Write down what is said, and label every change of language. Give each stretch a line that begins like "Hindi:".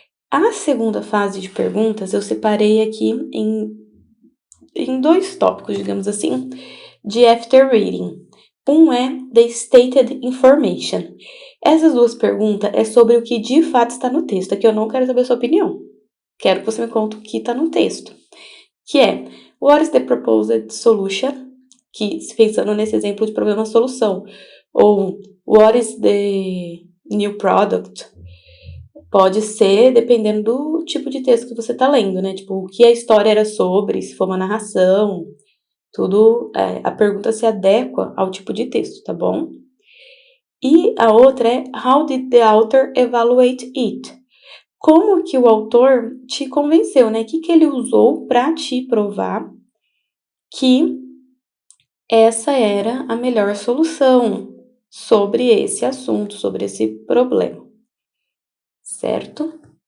Portuguese: A segunda fase de perguntas eu separei aqui em 2 tópicos, digamos assim, de
English: after reading.
Portuguese: Um é
English: the stated information.
Portuguese: Essas 2 perguntas é sobre o que de fato está no texto. Aqui eu não quero saber a sua opinião. Quero que você me conte o que está no texto. Que é,
English: what is the proposed solution?
Portuguese: Que, pensando nesse exemplo de problema-solução.
English: Ou, what is the new product?
Portuguese: Pode ser dependendo do tipo de texto que você está lendo, né? Tipo, o que a história era sobre, se for uma narração, tudo, a pergunta se adequa ao tipo de texto, tá bom? E a outra é,
English: how did the author evaluate it?
Portuguese: Como que o autor te convenceu, né? O que ele usou para te provar que essa era a melhor solução? sobre esse assunto, sobre esse problema, certo?